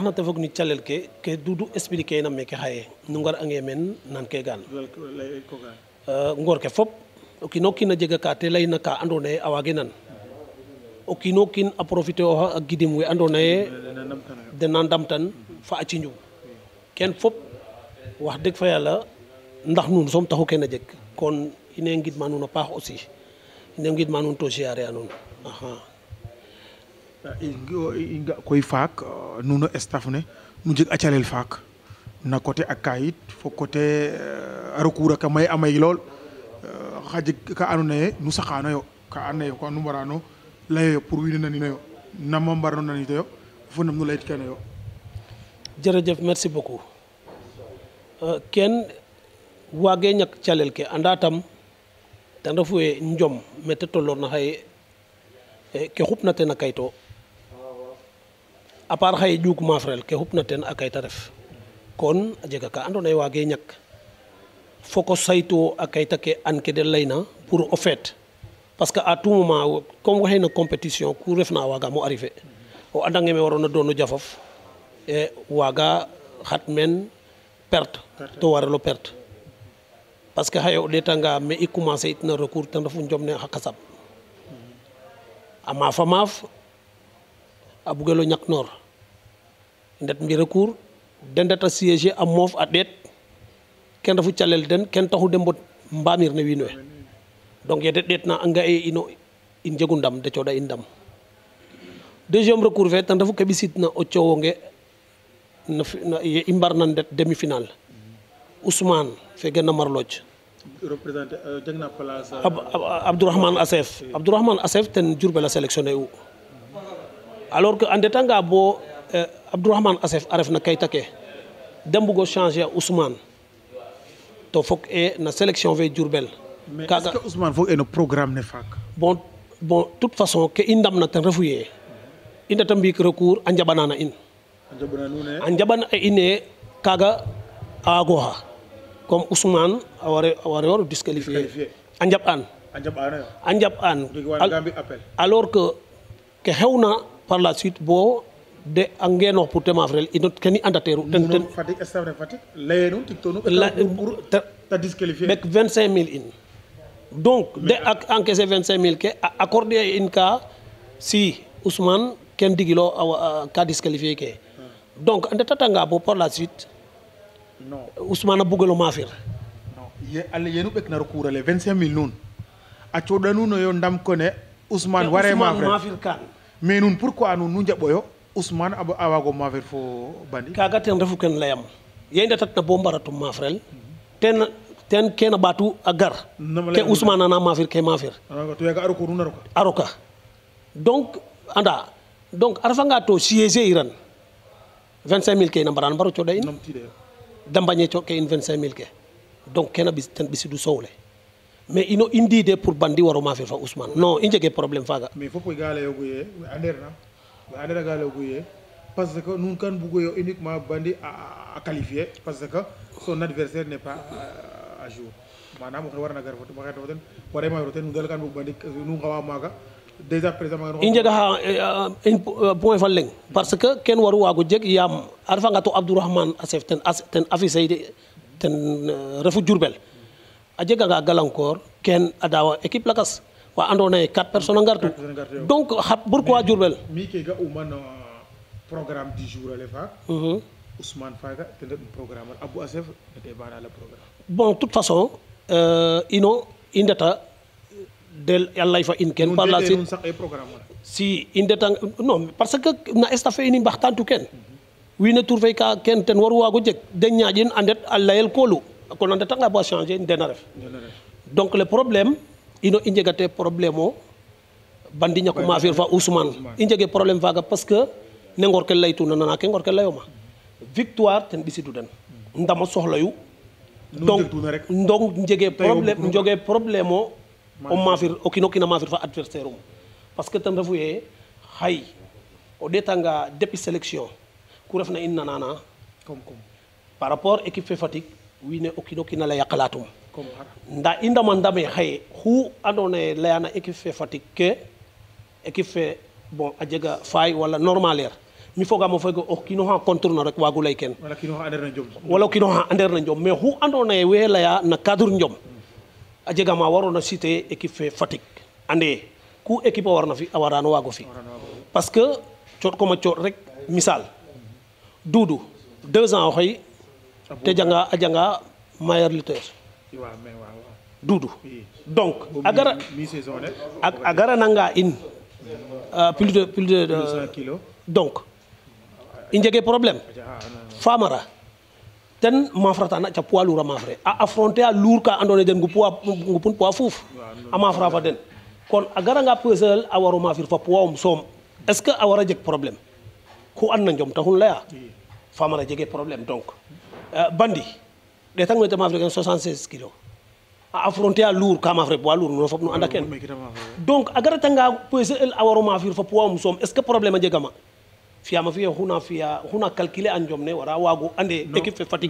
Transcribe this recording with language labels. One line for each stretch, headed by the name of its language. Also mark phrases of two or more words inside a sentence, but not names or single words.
Serer: taxna te fog ni calel ke Doudou expliquer na meke xaye nu ngar ange men nan ke gaan ngor ke fop o kiino kiin a jega ka te layna ka andoona yee a waage nan o kiino kiin a profiter oxa a gidim we andoona yee den na ndamtan fa a ciñum ken fop wax dëgg fa yàlla ndax nuun soom taxu kene jeg kon ine ngidma nuun a paax aussi ine ngidma nuun to siyaare a nuun i nga koy faak nuno staff ne nu jeg a calel faak na côté a kayit fo côté a recours aka may a may lool xa jeg ka andoona yee nu saqaanoyo ka andoona yee ko nu mbarano layoyo pour wiin we naninoyo nama mbarno nanitoyo fo nam nu layit kenoyo. jërëjëf
French: merci beaucoup
Serer: ken waage ñak calel ke anda tam ten refu ye njom mete tolloorna xaye ke xupna ten a kayto
French: à part
Serer: xaye ƴuug maafrel ke xupna ten a kayta ref kon a jega ka andoona yee waage ñak foko saytu a kayta ke an ke de layna pour o feet
French: parce que à tout moment comme
Serer: waxey na compétition ku refna waagamo arriver o andange me waroona doon o jafof e waaga xat men perte to warelo perte
French: parce que
Serer: xaye o ɗeetanga me i commencer itna recours ten refu njom ne xa kasab a maafa maaf a bugelo ñak noor i ndet mbi recours de ndet a siéger a moof a ɗeet ken refu calel den ken taxu de mbot mbamir ne wiin we donc yede ɗeetna a nga e ino in njegu ndam de cooɗa in ndam
French: deuxième recours
Serer: fe ten refu ke ɓisitna o coowonge ye i mbarna ndet
French: demi finale
Serer: Ousmane fe gen na Marlodj représenter jegna place Abdourahmane Assef ten Diourbel a sélectionné u
French: alors que
Serer: a ndetanga bo Abdourahmane Assef a ref na kayta ke de mbugo changer a Ousmane to fok e na sélection fe Diourbel
French: mais est-ce que
Serer: Ousmane foog e no programme ne faak
French: bon toute façon
Serer: ke i ndamna ten refu ye i ndeta mbiik recours a njaɓanana in a njaɓan a ine kaga a waagoxa comme Ousmane a ware disqualifier a njaɓ an
French: alors que
Serer: ke xewna
French: par la suite
Serer: bo de a ngeenoox pour te maafrel ino ken i andateeru ten Fatick layenu tiktonu ta disqualifier ɓek 25 000 in donc de ak encaisser 25 000 ke a accorder in ka si Ousmane ken digilo ka disqualifier ke donc a ndetatanga bo
French: par la suite
Serer: Ousmane a bugelo maafir yenu ɓek na recours ale 25 000 nuun a cooɗa nuunoyo ndam ko ne Ousmane ware maafir kan mais nuun pourquoi nuun nu njaɓoyo Ousmane a waago maafir fo bandi kaga ten refu ken layam ye i ndetatna bo mbaratum maafrel ten kena ɓaatu a gar ke Ousmane ana maafir ke maafir to yaga a recours nuun a roka donc anda donc a refanga to siéger iran 25 000 ke ina mbaran mbaro cooɗa in de mbañe cooɗ ke in 25 000 ke donc kena ten ɓisidu sowle mais ino i ndiide pour bandi waro maafir fa Ousmane non i njege problème faaga mais fop ga layogu ye we anderna ga layogu ye
French: parce que
Serer: nuun kan mbugoyo uniquement bandi a qualifier
French: parce que son adversaire n'est pas à jour
Serer: manam oxe warna gar fo ten ware maafiro ten nu dal kan mbug bandi nu ngawa maaga
French: déjà présent
Serer: i njega xa point fa leng
French: parce que
Serer: ken waru waago jeg yaam a refanga to Abdourahmane Assef ten affiche ten refu Diourbel a jeganga galankor ken a daawa équipe lakas wa andoona yee 4 personnes a ngartu
French: donc pourquoi
Serer: Diourbel mi ke ga uma no
French: programme du jour
Serer: ale faak Ousmane faga ten ret programme Abou Assef ete bana
French: le programme bon toute façon
Serer: ino i ndeta del yàlla fa in ken
French: par la suite
Serer: si i ndeta non
French: parce que
Serer: na staff fe ini mbaxtantu ken wiin we tur fe ka ken ten waru waago jeg de ñaaƴin a ndet a layel koolu kon a ndetanga bo changer dena ref
French: donc le problème
Serer: ino i njegate problème o bandi ñaku maafir fa Ousmane i njege problème faaga
French: parce que
Serer: ne ngor ke laytuna nana ke ngor ke layoma victoire ten ɓisidu den ndamo soxlayu donc njege problème o maafir o kiino kiin a maafir fa adversaire um
French: parce que
Serer: ten refu ye xay o ɗeetanga
French: depuis sélection
Serer: ku refna in nanana
French: par rapport équipe
Serer: fe Fatick wiin we o kiin o kiin a laya xalaatum nda i ndama ndame xaye xu andoona yee layana équipe fe Fatick ke équipe fe bon a jega faay wala normalaire mi fogaam o foge o kiin oxa contre na rek waagu lay ken wala o kiin oxa andeer na njom mais xu andoona yee we laya na cadre njom a jega ma waroona citer équipe fe Fatick ande ku équipe a warna fi a warano waago fi parce que cooɗ comme a cooɗ rek misal Doudou 2 ans o xëy te a janga
French: meilleur lutteur
Serer: Doudou donc a gara nanga in
French: plus de donc
Serer: i njege problème Famara ten mafrata na ca
French: poids lourd
Serer: a mafre a affronter a lourd ka andoona yee den ngupun poids fuuf a mafra fa den kon a garanga pesel a waro mafir fa poids soom
French: est ce que
Serer: a wara jeg problème ku an na njom taxun laya Famara jege problème donc Bandi ɗetang me ta mafre 76 kilos a affronter a lourd ka mafre
French: poids lourd
Serer: no fop nu anda ken donc a garatanga pesel a waro mafir fa poids soom
French: est ce que problème
Serer: a jegama fiyama fiye xuna calculer a njom ne wara waago ande équipe fe Fatick